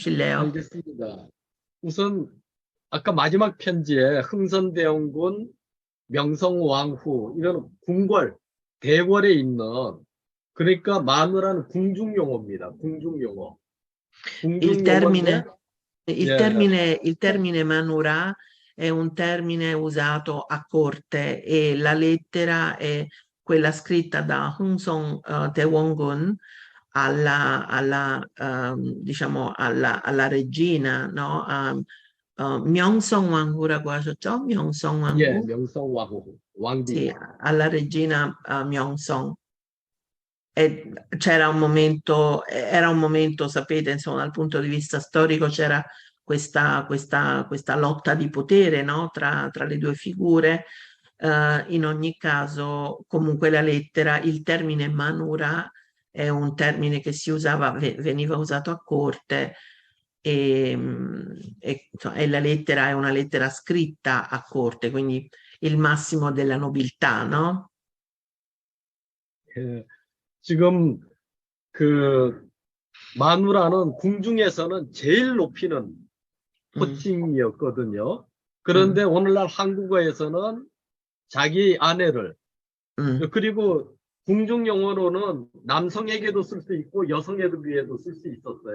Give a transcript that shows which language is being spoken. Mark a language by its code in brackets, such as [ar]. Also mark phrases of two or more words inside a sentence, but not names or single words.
[ko] 주실래요? 알겠습니다. 우선 아까 마지막 편지에 흥선대원군 명성왕후 이런 궁궐, 대궐에 있는 그러니까 마누라는 궁중용어입니다. 궁중용어. [it] Il [ko] 궁중용어인데 [it] termine, il [ko] 예, [it] termine, il termine manura è un termine usato a corte e la lettera è quella scritta da Hung Song Taewong-gun diciamo alla regina, no? [ko] 명성왕후라고 하셨죠? 예, 명성왕후? 명성왕후, 왕비. [it] Sì, alla regina Myeongsong. E era un momento, sapete, insomma, dal punto di vista storico c'era questa lotta di potere, no? Tra le due figure. In ogni caso, comunque la lettera, il termine manura è un termine che si usava, veniva usato a corte e la lettera è una lettera scritta a corte, quindi il massimo della nobiltà, no? [ko] 예, 지금 그 마누라는 궁중에서는 제일 높이는 호칭이었거든요. 그런데 오늘날 한국어에서는 자기 아내를 그리고 궁중 용어로는 남성에게도 쓸 수 있고 여성에게도 쓸 수 있었어요.